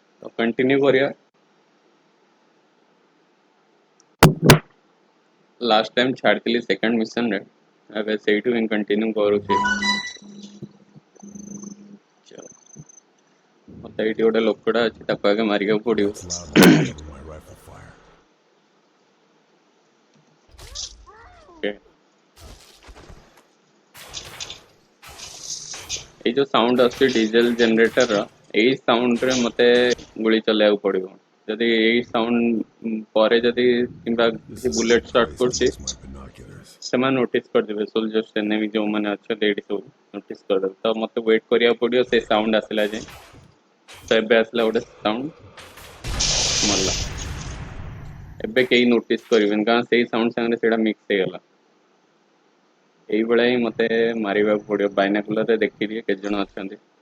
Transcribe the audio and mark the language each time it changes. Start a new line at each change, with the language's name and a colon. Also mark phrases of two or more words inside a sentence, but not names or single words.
Odia: କଣ୍ଟିନ୍ୟୁ କରିଆ ଲାଷ୍ଟ ଟାଇମ ଛାଡ଼ତି ସେକେଣ୍ଡ ମିଶନ ରେ ଅବ ସେଠୁ ହିଁ କଣ୍ଟିନ୍ୟୁ କରୁଚି ମତ ଏଟି ଗୋଟେ ଲୋକଡ଼ା ଅଛି ତାକୁ ଆଗେ ମାରିଆ ପଡ଼ିଓ
English: That's loud enough to double my rifle fire.
Odia: ଓକେ
Hindi: ये जो
Odia: ସାଉଣ୍ଡ ଆଛି ଡିଜେଲ ଜେନେରେଟର ରା ଏଇ ସାଉଣ୍ଡ ରେ ମତେ ଗୁଲି ଚଲାୟା ପଡ଼ିଓ ଜଦି ଏଇ ସାଉଣ୍ଡ ପରେ ଜଦି କିବା କିସି ବୁଲେଟ
English: Let's स्टार्ट place
Odia: करछि
English: this my binoculars.
Odia: ସେମାନେ ନୋଟିସ୍ କରିଦେବେ ସୋଲଜର୍ସ ଏନେମି ଯେଉଁମାନେ ଅଛନ୍ତି ଏଇଠି ସବୁ ନୋଟିସ୍ କରିଦେବେ ତ ମୋତେ ୱେଟ୍ କରିବାକୁ ପଡ଼ିବ ସେ ସାଉଣ୍ଡ ଆସିଲା ଯାଏଁ ତ ଏବେ ଆସିଲା ଗୋଟେ ସାଉଣ୍ଡ ମଲା ଏବେ କେହି ନୋଟିସ୍ କରିବେନି କାରଣ ସେଇ ସାଉଣ୍ଡ ସାଙ୍ଗରେ ସେଇଟା ମିକ୍ସ ହେଇଗଲା ଏଇଭଳିଆ ହିଁ ମୋତେ ମାରିବାକୁ ପଡ଼ିବ ବାଇନାକୁଲରରେ ଦେଖିଦିଏ କେତେ ଜଣ ଅଛନ୍ତି